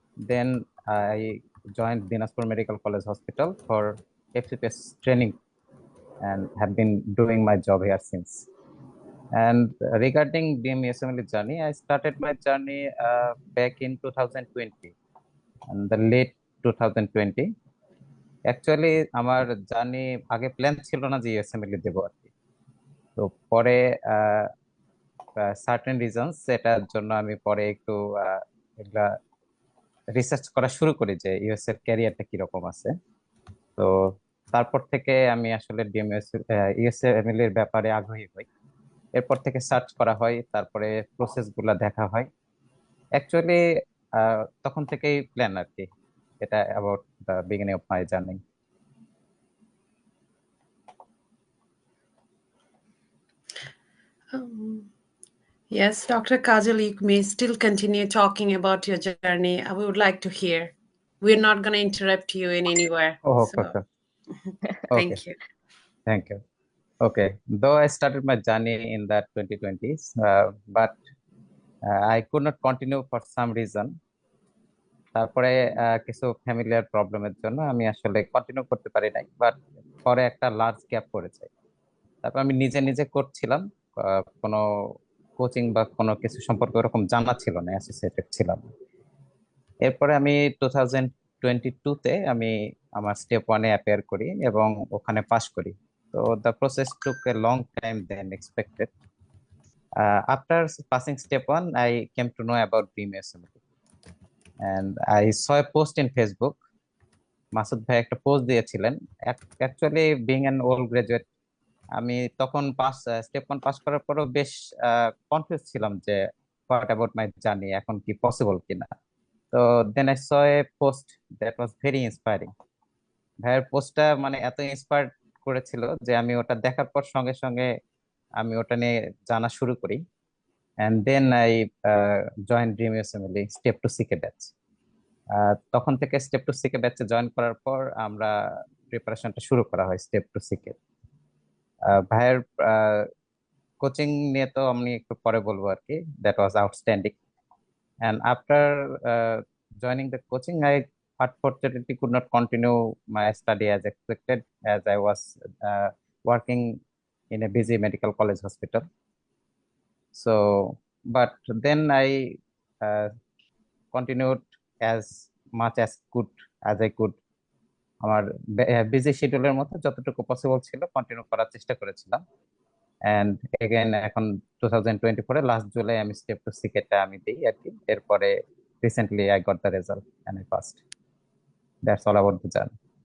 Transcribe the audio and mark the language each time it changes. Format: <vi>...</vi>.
<en>Then I joined Dinaspur Medical College Hospital for FCPS training and have been doing my job here since. And regarding Dream USMLE journey, I started my journey back in 2020, and the late 2020. Actually,</en> <bn>আমার journey আগে plan ছিল না যে USMLE দেবো আর কি। তো পরে certain reasons সেটার জন্য আমি পরে একটু এগুলা রিসার্চ করা শুরু করি যে ইউএস এর ক্যারিয়ারটা কিরকম আছে। তো তারপর থেকে আমি আসলে USMLE এর ব্যাপারে আগ্রহী হই। এরপর থেকে সার্চ করা হয়, তারপরে প্রসেস গুলা দেখা হয়। অ্যাকচুয়ালি তখন থেকেই প্ল্যান আর কি। এটা</bn> <en>About the beginning of my journey. Yes, Dr. Kajal, you may still continue talking about your journey. We would like to hear. We're not going to interrupt you in anywhere. Oh, so. okay. Thank you. Thank you. Okay, though I started my journey in the 2020s, but I could not continue for some reason.</en> <bn>তারপরে কিছু familiar প্রবলেমের জন্য আমি আসলে continue করতে পারি নাই, but পরে একটা লার্জ গ্যাপ পড়ে যায়। তারপর আমি নিজে নিজে করছিলাম, কোনো কোচিং বা কোনো কিছু সম্পর্কে ওরকম জানা ছিল না, অ্যাসোসিয়েটেড ছিলাম। এরপরে আমি 2022-তে আমি আমার Step 1-এ অ্যাপিয়ার করি এবং ওখানে পাস করি।</bn> <en>তো the process took a long time than expected. After passing Step 1, I came to know about Dream USMLE. And I saw a post in Facebook.</en> <bn>Masud ভাই একটা পোস্ট দিয়েছিলেন। Actually</bn> <en>being an old graduate,</en> <bn>আমি তখন Step 1 pass করার পরও বেশ confuse ছিলাম যে</bn> <en>what about my journey,</en> <bn>এখন কি পসিবল কিনা। তো</bn> <en>Then I saw a post that was very inspiring.</en> <bn>ভাইয়ের পোস্টটা মানে এত ইন্সপায়ার করেছিল যে আমি ওটা দেখার পর সঙ্গে সঙ্গে আমি ওটা নিয়ে জানা শুরু করি।</bn> <en>and then I joined Dream USMLE Step 2 CK</en> <bn>batch. তখন থেকে Step 2 CK ব্যাচে জয়েন করার পর আমরা প্রিপারেশনটা শুরু করা হয় Step 2 CK। ভাইয়ের কোচিং নিয়ে তো আমি একটু পরে বলবো আর কি।</bn> <en>That was outstanding, and after joining the coaching, I unfortunately could not continue my study as expected, as I was working in a busy medical college hospital. So, but then I continued as much as I could.</en> <bn>আমার busy শিডিউলের মতো যতটুকু possible ছিল continue করার চেষ্টা করেছিলাম।</bn> <en>and again</en> <bn>এখন 2024 last July আমি Step 2 CK-টা আমি দিই আর কি। এরপরে recently</bn> <en>I got the result and I passed. That's all about the journey.</en>